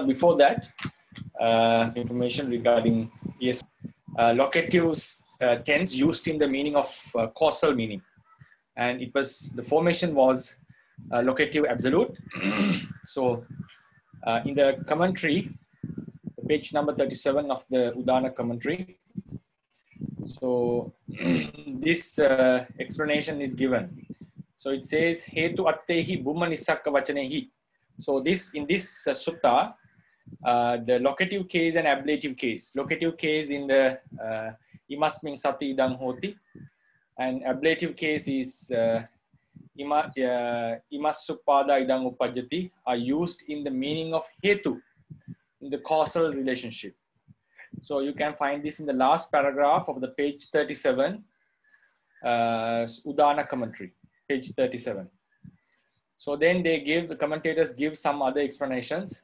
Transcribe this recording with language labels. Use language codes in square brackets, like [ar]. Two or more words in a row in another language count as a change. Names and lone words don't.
[en] Before that, information regarding locative tense used in the meaning of causal meaning, and it was the formation was locative absolute. So in the commentary, page number 37 of the Udana commentary, so this explanation is given. So it says [pi] hetu attehi bhumma nissakka vachanehi. [en] So this in this sutta, the locative case and ablative case. Locative case in the [pi] imasmin sati idang hoti, [en] and ablative case is [pi] imassupada idang upajjati, [en] are used in the meaning of hetu, in the causal relationship. So you can find this in the last paragraph of the page 37, Udana commentary, page 37. So then the commentators give some other explanations.